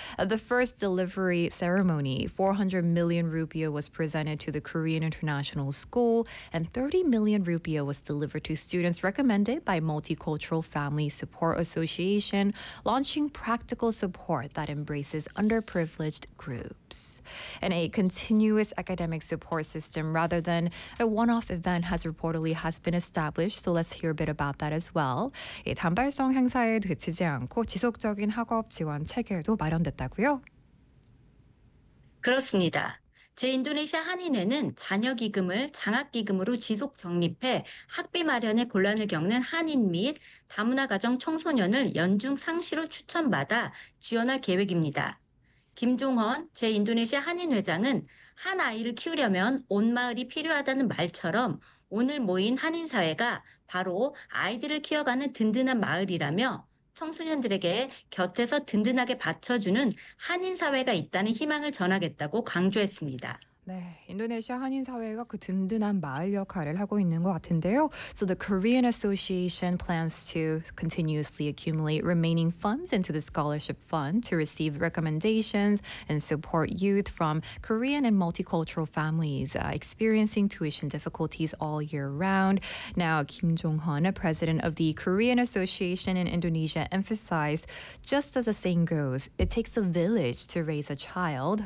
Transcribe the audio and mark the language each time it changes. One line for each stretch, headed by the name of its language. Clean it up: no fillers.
English: At the first delivery ceremony, 400 million rupiah was presented to the Korean International School, and 30 million rupiah was delivered to students recommended by Multicultural Family Support Association, launching practical support that embraces underprivileged groups. And a continuous academic support system rather than a one-off event has reportedly has been established. So let's hear a bit about that as well.
Korean: 이 단발성 행사에 그치지 않고 지속적인 학업 지원 체계도 마련됐다고요? 그렇습니다. 제인도네시아 한인회는 잔여기금을 장학기금으로 지속 적립해 학비 마련에 곤란을 겪는 한인 및 다문화 가정 청소년을 연중 상시로 추천받아 지원할 계획입니다. 김종헌 제인도네시아 한인회장은 한 아이를 키우려면 온 마을이 필요하다는 말처럼 오늘 모인 한인사회가 바로 아이들을 키워가는 든든한 마을이라며 청소년들에게 곁에서 든든하게 받쳐주는 한인 사회가 있다는 희망을 전하겠다고 강조했습니다. 네, 인도네시아 한인 사회가 그 든든한 마을 역할을 하고 있는 것 같은데요.
English: So the Korean Association plans to continuously accumulate remaining funds into the scholarship fund to receive recommendations and support youth from Korean and multicultural families experiencing tuition difficulties all year round. Now, Kim Jong-hun, president of the Korean Association in Indonesia, emphasized, just as the saying goes, it takes a village to raise a child.